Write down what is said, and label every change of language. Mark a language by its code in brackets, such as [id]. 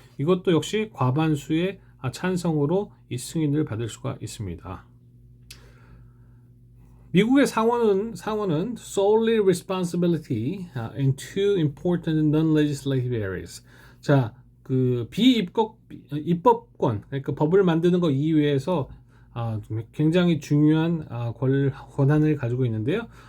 [ko] 이것도 역시 과반수의 찬성으로 이 승인을 받을 수가 있습니다. 미국의 상원은 [en] solely responsibility in two important non-legislative areas. [ko] 자, 그 입법권, 그러니까 법을 만드는 것 이외에서 굉장히 중요한 권한을 가지고 있는데요.